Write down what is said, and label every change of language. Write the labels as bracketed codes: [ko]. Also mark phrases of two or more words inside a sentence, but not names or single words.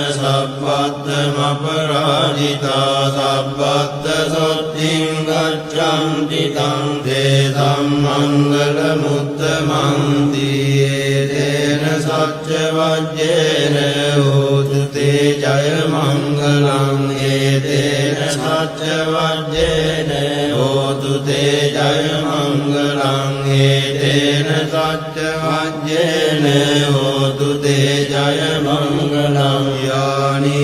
[pi] සබ්බත්තමපරාජිතා සබ්බත්ත සොත්තිං ගච්ඡන්ති තං තේසං මංගල මුත්තමං තේන සච්ච වජ්ජේන හෝතු තේ जय मंगलं एतेन सत्यवज्रेण होतु ते जय मंगलं एतेन सत्यवज्रेण होतु ते जय मंगलं यानि